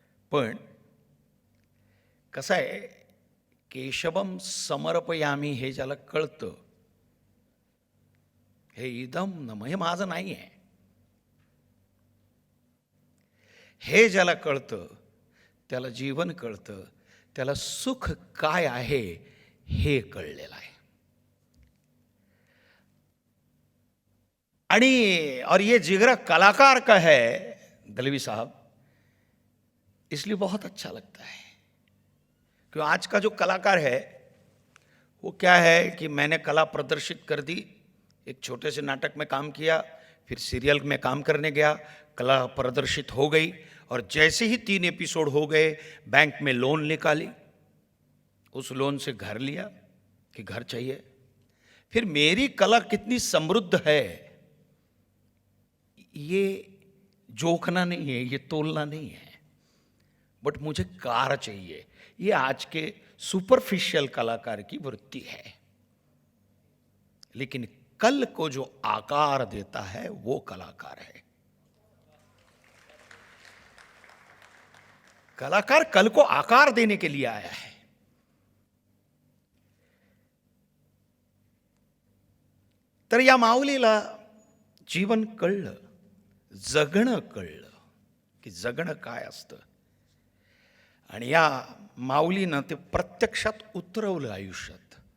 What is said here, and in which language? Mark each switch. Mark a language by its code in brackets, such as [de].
[mr] पण कसं आहे, केशवम समर्पयामी हे ज्याला कळतं, हे इदम नम, हे माझं नाही आहे, हे ज्याला कळतं त्याला जीवन कळतं, त्याला सुख काय आहे हे कळलेलं आहे. [hi] आणि और ये जिगरा कलाकार का है दलवी साहब, इसलिए बहुत अच्छा लगता है. क्यों आज का जो कलाकार है वो क्या है कि मैंने कला प्रदर्शित कर दी, एक छोटे से नाटक में काम किया, फिर सीरियल में काम करने गया, कला प्रदर्शित हो गई, और जैसे ही 3 एपिसोड हो गए बैंक में लोन निकाली, उस लोन से घर लिया कि घर चाहिए. फिर मेरी कला कितनी समृद्ध है ये जोखना नहीं है, ये तोलना नहीं है, बट मुझे कार चाहिए. ये आज के सुपरफिशियल कलाकार की वृत्ति है. लेकिन कल को जो आकार देता है वो कलाकार है. कलाकार कल को आकार देने के लिए आया है. [mr] तर या माऊलीला जीवन कळलं, जगणं कळलं की जगणं काय असतं. आणि या माऊलीनं ते प्रत्यक्षात उतरवलं आयुष्यात.